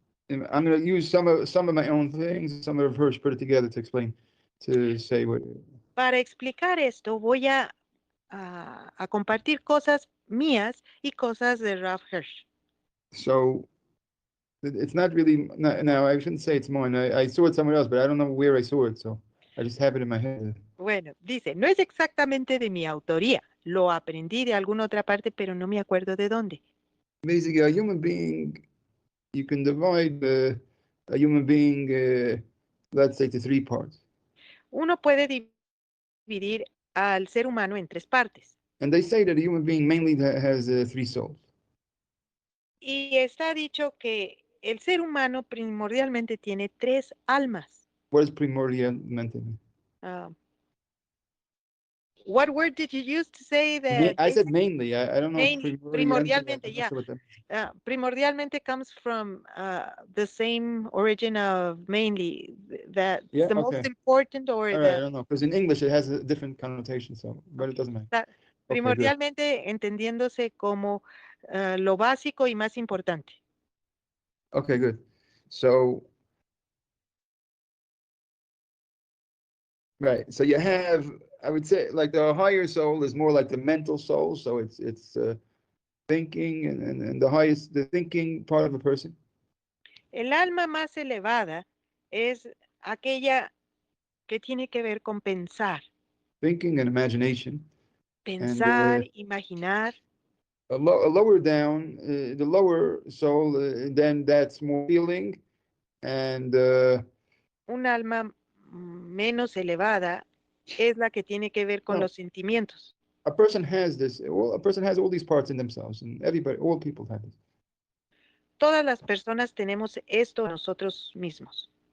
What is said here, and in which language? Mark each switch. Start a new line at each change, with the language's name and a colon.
English: I'm going to use some of my own things. Some of Rav Hirsch put it together to explain, to say what.
Spanish: Para explicar esto voy a compartir cosas mías y cosas de Rav Hirsch.
English: So it's not really, no, I shouldn't say it's mine. I saw it somewhere else, but I don't know where I saw it, so I just have it in my head.
Spanish: Bueno, dice, no es exactamente de mi autoría. Lo aprendí de alguna otra parte, pero no me acuerdo de dónde.
English: Basically, a human being, you can divide a human being, let's say, to 3 parts.
Spanish: Uno puede dividir al ser humano en 3 partes.
English: And they say that a human being mainly has 3 souls.
Spanish: Y está dicho que el ser humano primordialmente tiene 3 almas.
English: What is primordialmente? What word did you use to say that? I said mainly. I don't know. Mainly, primordialmente, yeah. Primordialmente comes from the same origin of mainly. That's the most important, or all right, I don't know, because in English it has a different connotation, so, but it doesn't matter.
Spanish: Primordialmente entendiéndose como lo básico y más importante.
English: Okay, good. So, right. So you have, I would say, like the higher soul is more like the mental soul. So it's thinking and the thinking part of a person.
Spanish: El alma más elevada es aquella que tiene que ver con pensar.
English: Thinking and imagination.
Spanish: Pensar, imaginar.
English: A lower down, the lower soul, then that's more feeling and.
Spanish: Un alma menos elevada es la que tiene que ver con los sentimientos.
English: A person has this. Well, a person has all these parts in themselves, and all people have it.
Spanish: Todas las personas tenemos esto nosotros mismos.